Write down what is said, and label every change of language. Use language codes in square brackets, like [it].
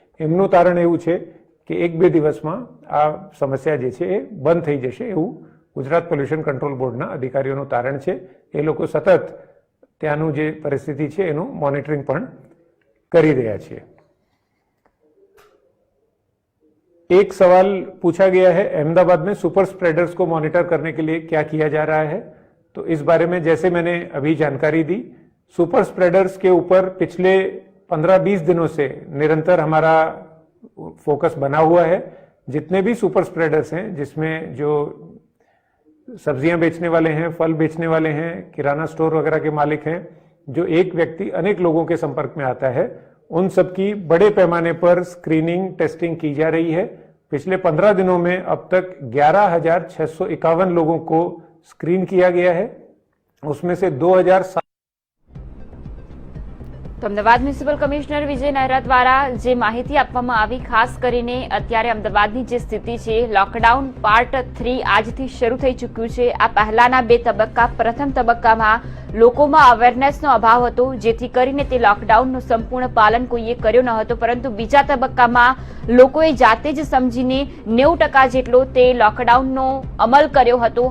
[gu] એમનું તારણ એવું છે કે 1-2 દિવસમાં આ સમસ્યા જે છે એ બંધ થઈ જશે એવું ગુજરાત પોલ્યુશન કંટ્રોલ બોર્ડના અધિકારીઓનું તારણ છે. એ લોકો સતત ત્યાંનું જે પરિસ્થિતિ છે એનું મોનિટરિંગ પણ કરી રહ્યા છે. [hi] एक सवाल पूछा गया है, अहमदाबाद में सुपर स्प्रेडर्स को मॉनिटर करने के लिए क्या किया जा रहा है? तो इस बारे में जैसे मैंने अभी जानकारी दी, सुपर स्प्रेडर्स के ऊपर पिछले 15-20 दिनों से निरंतर हमारा फोकस बना हुआ है. जितने भी सुपर स्प्रेडर्स हैं, जिसमें जो सब्जियां बेचने वाले हैं, फल बेचने वाले हैं, किराना स्टोर वगैरह के मालिक हैं, जो एक व्यक्ति अनेक लोगों के संपर्क में आता है, उन सबकी बड़े पैमाने पर स्क्रीनिंग टेस्टिंग की जा रही है. पिछले 15 दिनों में अब तक 11,651 लोगों को स्क्रीन किया गया है. उसमें से 2,007 [gu] તો અમદાવાદ મ્યુનિસિપલ કમિશનર વિજય નહેરા દ્વારા જે માહિતી આપવામાં આવી, ખાસ કરીને અત્યારે અમદાવાદની જે સ્થિતિ છે, લોકડાઉન પાર્ટ 3 આજથી શરૂ થઈ ચૂક્યું છે. આ પહેલાના 2 તબક્કા, પ્રથમ તબક્કામાં લોકોમાં અવેરનેસનો અભાવ હતો, જેથી કરીને તે લોકડાઉનનું સંપૂર્ણ પાલન કોઈએ કર્યો ન હતો, પરંતુ બીજા તબક્કામાં લોકોએ જાતે જ સમજીને 90% જેટલો તે લોકડાઉનનો અમલ કર્યો હતો.